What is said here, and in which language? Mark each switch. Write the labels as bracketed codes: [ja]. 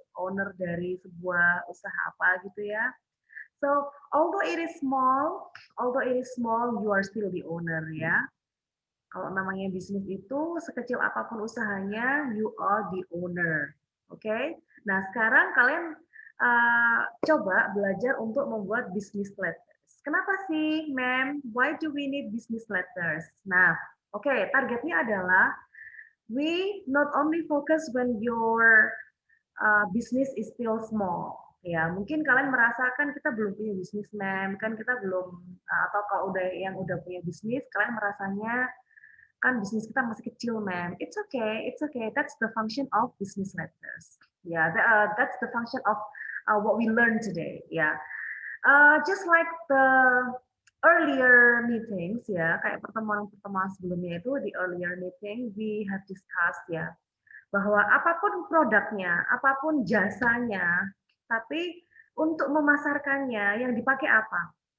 [id] Owner dari sebuah usaha apa gitu ya? [en] So although it is small, you are still the owner ya. [id] Kalau namanya bisnis itu sekecil apapun usahanya, [en] you are the owner. [id] Oke? Okay? Nah, sekarang kalian coba belajar untuk membuat business letters. Kenapa sih, ma'am? [en] Why do we need business letters? Nah, oke, okay, [id] targetnya adalah [en] we not only focus when your business is still small. [id] Ya, mungkin kalian merasakan kita belum punya bisnis, ma'am, kan kita belum atau kalau udah punya bisnis, kalian merasanya kan bisnis kita masih kecil, man. [en] It's okay. That's the function of business letters. Yeah, that's the function of what we learned today. Yeah, just like the earlier meetings, [id] ya, kayak pertemuan-pertemuan sebelumnya itu di [en] earlier meeting we have discussed [id] ya bahwa apapun produknya, apapun jasanya, tapi untuk memasarkannya yang dipakai apa?